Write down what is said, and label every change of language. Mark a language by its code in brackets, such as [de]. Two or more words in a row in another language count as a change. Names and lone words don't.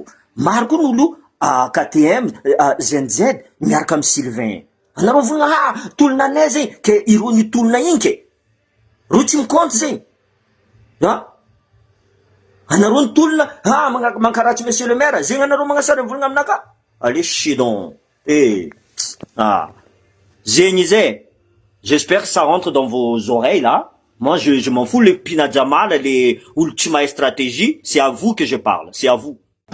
[mg] Maro koa n'olo KTM, ZNZ miaraka amy Sylvain. Anareo volagna tolona anay zay ke irony tolona igny ke. Ro tsy mikonty zay. Ha? Anareo ny tolona mankaratsy [fr] monsieur le maire, [mg] zegny anareo magnasara volagna aminaka. [fr] Allez chier donc. [mg] Zegny zay. [fr] J'espère que ça rentre dans vos oreilles là. Moi je m'en fous le Pina Djamala, les [mg] olo tsy mahay [fr] stratégie, c'est à vous que je parle, c'est à vous.